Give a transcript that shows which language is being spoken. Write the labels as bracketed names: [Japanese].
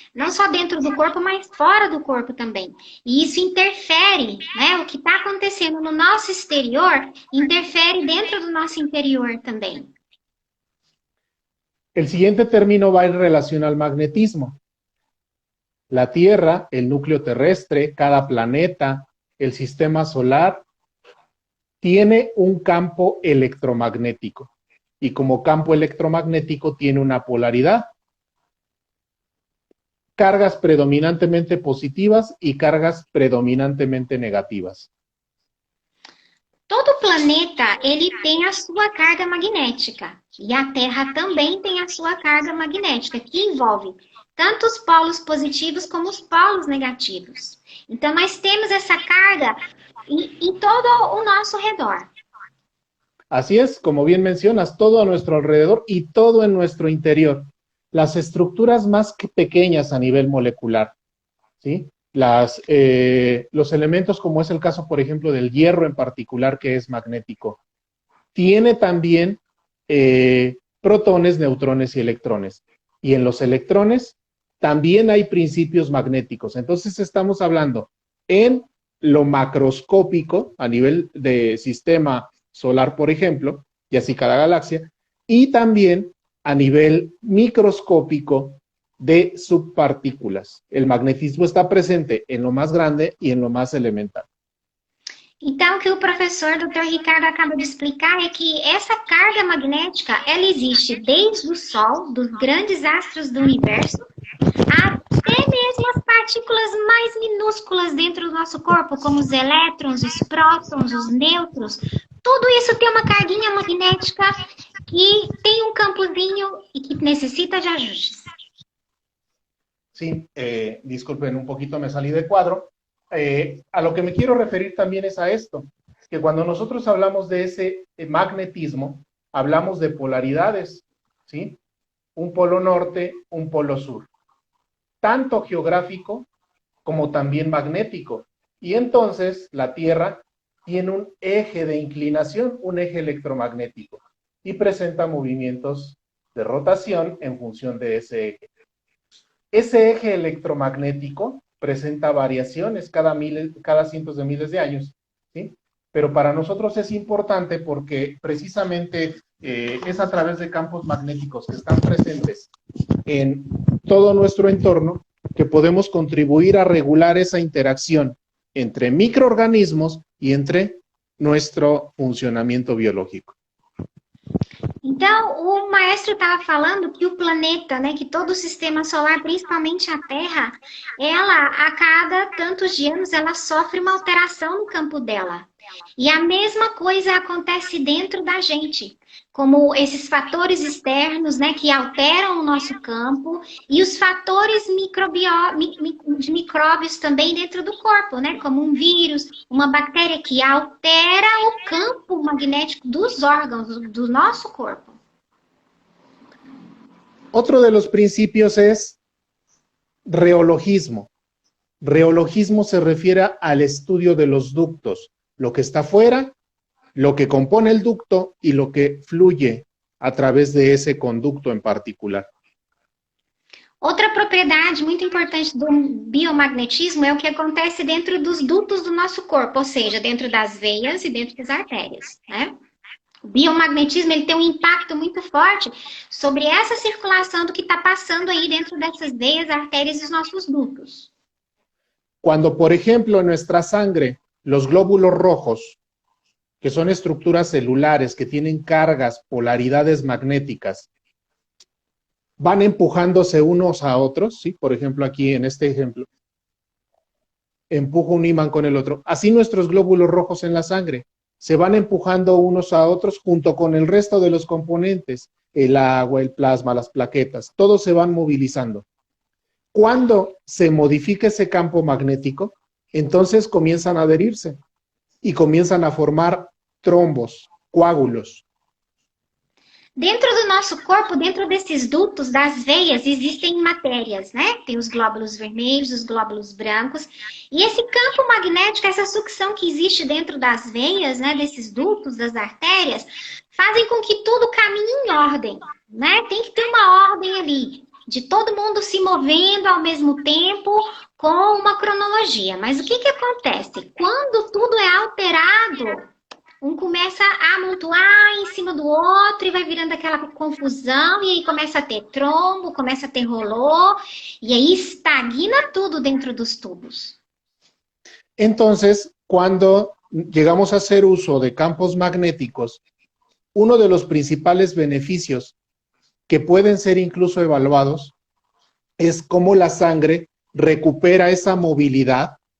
[Portuguese] Não só dentro do corpo, mas fora do corpo também. E isso interfere, né? O que está acontecendo no nosso exterior interfere dentro do nosso interior também. [Spanish] El siguiente término va en relación al magnetismo. La Tierra, el núcleo terrestre, cada planeta, el sistema solar, tiene un campo electromagnético. Y como campo electromagnético tiene una polaridad. Cargas predominantemente positivas y cargas predominantemente negativas. [Portuguese] Todo planeta, ele tem a sua carga magnética. E a Terra também tem a sua carga magnética, que envolve tanto os polos positivos como os polos negativos. Então, nós temos essa carga em todo o nosso redor. [Spanish] Así es, como bien mencionas, todo a nuestro alrededor y todo en nuestro interior. Las estructuras más pequeñas a nivel molecular, ¿sí? Los elementos, como es el caso, por ejemplo, del hierro en particular, que es magnético, tiene también protones, neutrones y electrones. Y en los electrones también hay principios magnéticos. Entonces estamos hablando en lo macroscópico, a nivel de sistema solar, por ejemplo, y así cada galaxia, y también a nivel microscópico de subpartículas. El magnetismo está presente en lo más grande y en lo más elemental. [Portuguese] Então, o que o professor Dr. Ricardo acaba de explicar é que essa carga magnética, ela existe desde o Sol, dos grandes astros do universo, até mesmo as partículas mais minúsculas dentro do nosso corpo, como os elétrons, os prótons, os nêutrons. Tudo isso tem uma carguinha magnética que tem um campozinho e que necessita de ajustes. [Spanish] Sí, disculpen, un poquito me salí de cuadro. A lo que me quiero referir también es a esto, que cuando nosotros hablamos de ese magnetismo, hablamos de polaridades, ¿sí? un polo norte, un polo sur, tanto geográfico como también magnético. Y entonces la Tierra tiene un eje de inclinación, un eje electromagnético, y presenta movimientos de rotación en función de ese eje. Ese eje electromagnético presenta variaciones cada cientos de miles de años, ¿sí? Pero para nosotros es importante porque precisamente es a través de campos magnéticos que están presentes en todo nuestro entorno que podemos contribuir a regular esa interacción entre microorganismos y entre nuestro funcionamiento biológico. [Portuguese] Então, o maestro estava falando que o planeta, né, que todo o sistema solar, principalmente a Terra, ela, a cada tantos anos, ela sofre uma alteração no campo dela. E a mesma coisa acontece dentro da gente, como esses fatores externos, né, que alteram o nosso campo, e os fatores de micróbios também dentro do corpo, né, como um vírus, uma bactéria que altera o campo magnético dos órgãos do nosso corpo. [Spanish] Otro de los principios es reologismo. Reologismo se refiere al estudio de los ductos, lo que está fuera, lo que compone el ducto y lo que fluye a través de ese conducto en particular. [Portuguese] Outra propriedade muito importante do biomagnetismo é o que acontece dentro dos dutos do nosso corpo, ou seja, dentro das veias e dentro das artérias, né? O biomagnetismo ele tem um impacto muito forte sobre essa circulação do que está passando aí dentro dessas veias, artérias e os nossos dutos. [Spanish] Cuando, por ejemplo, en nuestra sangre, los glóbulos rojos, que son estructuras celulares que tienen cargas, polaridades magnéticas, van empujándose unos a otros, ¿sí? Por ejemplo, aquí en este ejemplo, empujo un imán con el otro. Así nuestros glóbulos rojos en la sangre se van empujando unos a otros junto con el resto de los componentes, el agua, el plasma, las plaquetas, todos se van movilizando. Cuando se modifica ese campo magnético, entonces comienzan a adherirse y comienzan a formar trombos, coágulos. [Portuguese] Dentro do nosso corpo, dentro desses dutos, das veias, existem matérias, né? Tem os glóbulos vermelhos, os glóbulos brancos. E esse campo magnético, essa sucção que existe dentro das veias, né? Desses dutos, das artérias, fazem com que tudo caminhe em ordem, né? Tem que ter uma ordem ali, de todo mundo se movendo ao mesmo tempo, com uma cronologia. Mas o que acontece? Quando tudo é alterado, um começa a amontoar em cima do outro e vai virando aquela confusão, e aí começa a ter trombo, começa a ter rolô, e aí estagna tudo dentro dos tubos. [Spanish] Entonces, cuando llegamos a hacer uso de campos magnéticos, uno de los principales beneficios que pueden ser incluso evaluados es cómo la sangre recupera esa movilidad,